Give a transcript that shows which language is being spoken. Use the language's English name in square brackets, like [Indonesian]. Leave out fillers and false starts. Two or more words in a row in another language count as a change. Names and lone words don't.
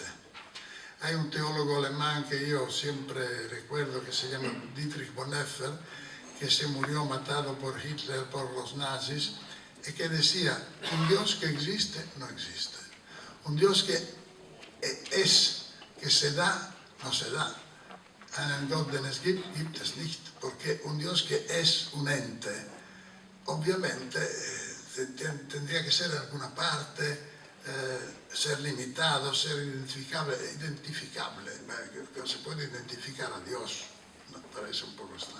[Spanish] Hay un teólogo alemán que yo siempre recuerdo que se llama Dietrich Bonhoeffer, que se murió matado por Hitler, por los nazis, y que decía, un Dios que existe, no existe. Un Dios que es, que se da, no se da. [German] Einen Gott, den es gibt, gibt es nicht. [Spanish] Porque un Dios que es un ente, obviamente tendría que ser en alguna parte, ser limitado, ser identificable, que se puede identificar a Dios, me parece un poco extraño.